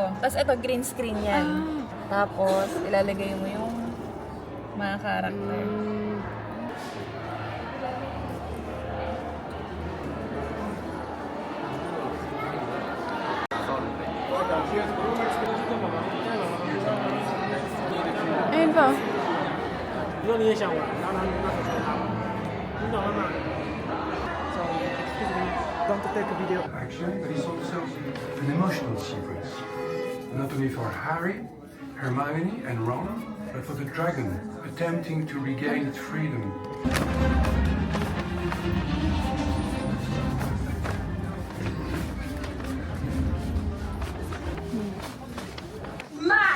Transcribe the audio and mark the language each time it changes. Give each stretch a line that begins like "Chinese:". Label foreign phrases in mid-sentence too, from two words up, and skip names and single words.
Filipino: Tapos ito, green screen yan. Tapos ilalagay mo yung mga character. Ayun po.
Chinese: 如果你也想玩，然后拿手机拿，你懂了吗 ？
English: So, excuse me, don't take a video. Actually, but it's also an emotional sequence. Not only for Harry, Hermione, and Ron, but for the dragon, attempting to regain its freedom. Mad!